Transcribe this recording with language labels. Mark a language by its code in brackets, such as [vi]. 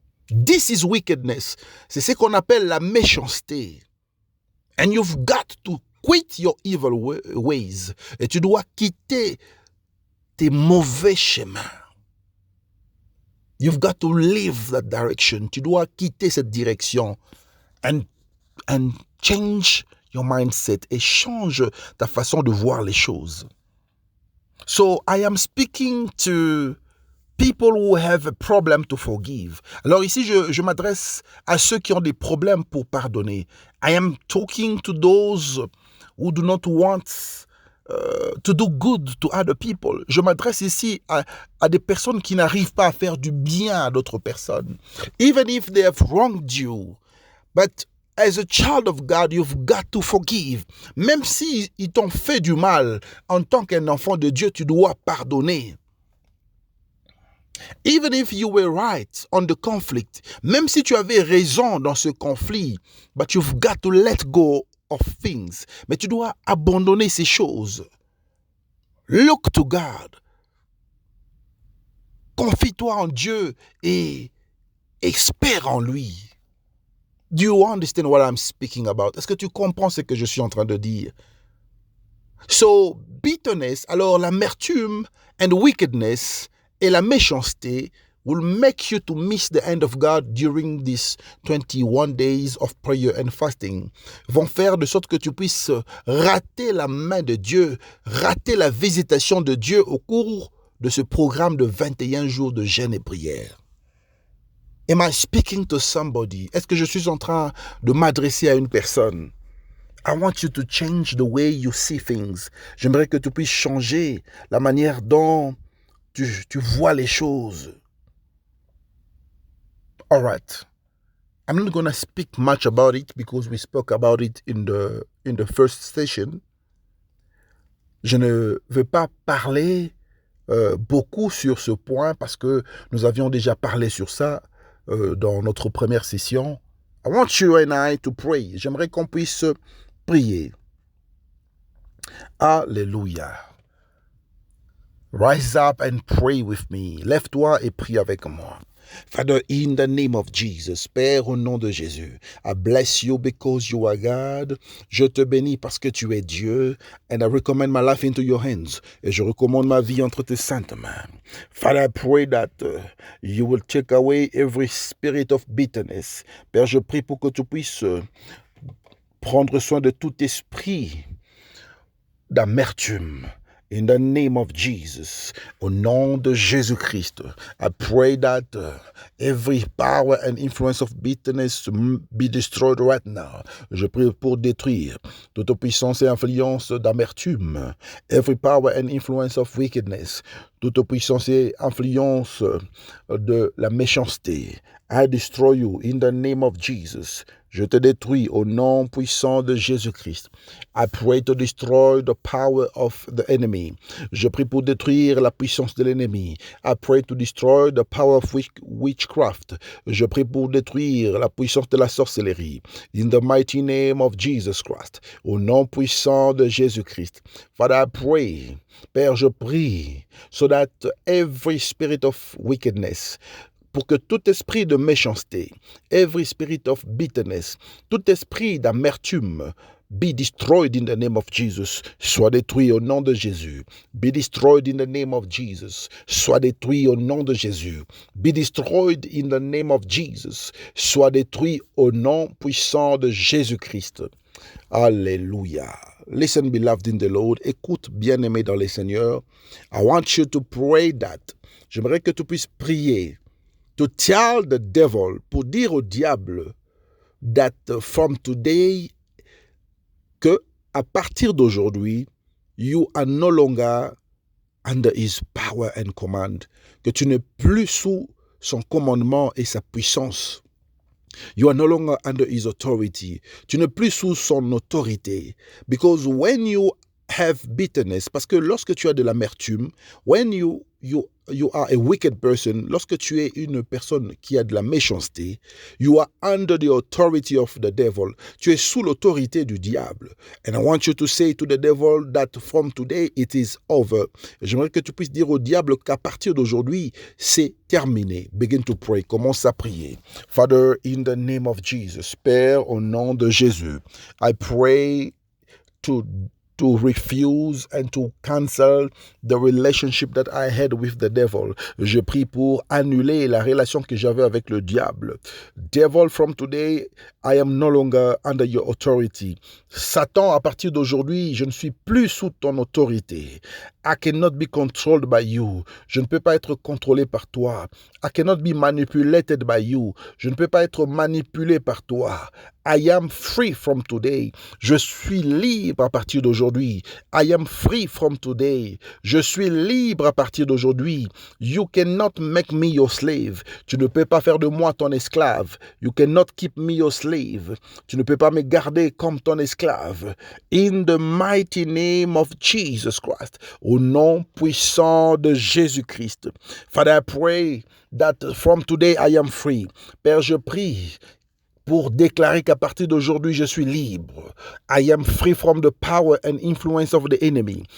[en] This is wickedness. [fr] C'est ce qu'on appelle la méchanceté. [en] And you've got to quit your evil ways. [fr] Et tu dois quitter tes mauvais chemins. [en] You've got to leave that direction. [fr] Tu dois quitter cette direction. [en] And change your mindset. [fr] Et change ta façon de voir les choses. [en] So I am speaking to people who have a problem to forgive. [fr] Alors ici, je m'adresse à ceux qui ont des problèmes pour pardonner. [en] I am talking to those who do not want to do good to other people. [fr] Je m'adresse ici à des personnes qui n'arrivent pas à faire du bien à d'autres personnes. [en] Even if they have wronged you. But as a child of God, you've got to forgive. [fr] Même si ils t'ont fait du mal, en tant qu'un enfant de Dieu, tu dois pardonner. [en] Even if you were right on the conflict, [fr] même si tu avais raison dans ce conflit, [en] but you've got to let go of things. [fr] Mais tu dois abandonner ces choses. [en] Look to God. [fr] Confie-toi en Dieu et espère en lui. [en] Do you understand what I'm speaking about? [fr] Est-ce que tu comprends ce que je suis en train de dire? [en] So, bitterness, [fr] alors l'amertume [en] and wickedness [fr] et la méchanceté [en] will make you to miss the hand of God during these 21 days of prayer and fasting. [fr] Vont faire de sorte que tu puisses rater la main de Dieu, rater la visitation de Dieu au cours de ce programme de 21 jours de jeûne et prière. [en] Am I speaking to somebody? [fr] Est-ce que je suis en train de m'adresser à une personne? [en] I want you to change the way you see things. [fr] J'aimerais que tu puisses changer la manière dont tu vois les choses. [en] All right. I'm not going to speak much about it because we spoke about it in the first session. [fr] Je ne veux pas parler beaucoup sur ce point parce que nous avions déjà parlé sur ça dans notre première session. [en] I want you and I to pray. [fr] J'aimerais qu'on puisse prier. [en] Alléluia. Rise up and pray with me. [fr] Lève-toi et prie avec moi. [en] Father, in the name of Jesus, [fr] Père, au nom de Jésus, [en] I bless you because you are God. [fr] Je te bénis parce que tu es Dieu. [en] And I recommend my life into your hands. [fr] Et je recommande ma vie entre tes saintes mains. [en] Father, I pray that you will take away every spirit of bitterness. [fr] Père, je prie pour que tu puisses prendre soin de tout esprit d'amertume. [en] In the name of Jesus, [fr] au nom de Jésus-Christ, [en] I pray that every power and influence of bitterness be destroyed right now. [fr] Je prie pour détruire toute puissance et influence d'amertume. [en] Every power and influence of wickedness. [fr] Toute puissance et influence de la méchanceté. [en] I destroy you in the name of Jesus. [fr] Je te détruis au nom puissant de Jésus-Christ. [en] I pray to destroy the power of the enemy. [fr] Je prie pour détruire la puissance de l'ennemi. [en] I pray to destroy the power of witchcraft. [fr] Je prie pour détruire la puissance de la sorcellerie. [en] In the mighty name of Jesus Christ. [fr] Au nom puissant de Jésus-Christ. [en] Father, I pray. [fr] Père, je prie [en] so that every spirit of wickedness, [fr] pour que tout esprit de méchanceté, [en] every spirit of bitterness, [fr] tout esprit d'amertume, [en] be destroyed in the name of Jesus, [fr] soit détruit au nom de Jésus. [en] Be destroyed in the name of Jesus, [fr] soit détruit au nom de Jésus. [en] Be destroyed in the name of Jesus, [fr] soit détruit au nom puissant de Jésus-Christ. [en] Alléluia. Listen, beloved in the Lord. [fr] Écoute, bien-aimé dans le Seigneur. [en] I want you to pray that. [fr] J'aimerais que tu puisses prier. [en] To tell the devil, [fr] pour dire au diable, [en] that from today, [fr] que à partir d'aujourd'hui, [en] you are no longer under his power and command, [fr] que tu n'es plus sous son commandement et sa puissance. [en] You are no longer under his authority. [fr] Tu n'es plus sous son autorité. [en] Because when you have bitterness, [fr] parce que lorsque tu as de l'amertume, [en] when you are a wicked person, [fr] lorsque tu es une personne qui a de la méchanceté, [en] you are under the authority of the devil. [fr] Tu es sous l'autorité du diable. [en] And I want you to say to the devil that from today it is over. [fr] J'aimerais que tu puisses dire au diable qu'à partir d'aujourd'hui, c'est terminé. [en] Begin to pray. [fr] Commence à prier. [en] Father, in the name of Jesus, [fr] Père, au nom de Jésus, [en] I pray to refuse and to cancel the relationship that I had with the devil. [fr] Je prie pour annuler la relation que j'avais avec le diable. [en] Devil, from today, I am no longer under your authority. [fr] Satan, à partir d'aujourd'hui, je ne suis plus sous ton autorité. [en] I cannot be controlled by you. [fr] Je ne peux pas être contrôlé par toi. [en] I cannot be manipulated by you. [fr] Je ne peux pas être manipulé par toi. [en] I am free from today. [fr] Je suis libre à partir d'aujourd'hui. [en] I am free from today. [fr] Je suis libre à partir d'aujourd'hui. [en] You cannot make me your slave. [fr] Tu ne peux pas faire de moi ton esclave. [en] You cannot keep me your slave. [fr] Tu ne peux pas me garder comme ton esclave. [en] In the mighty name of Jesus Christ. [fr] Au nom puissant de Jésus-Christ. [en] Father, I pray that from today I am free. [fr] Père, je prie pour déclarer qu'à partir d'aujourd'hui, je suis libre. [en] I am free from the power and influence of the enemy.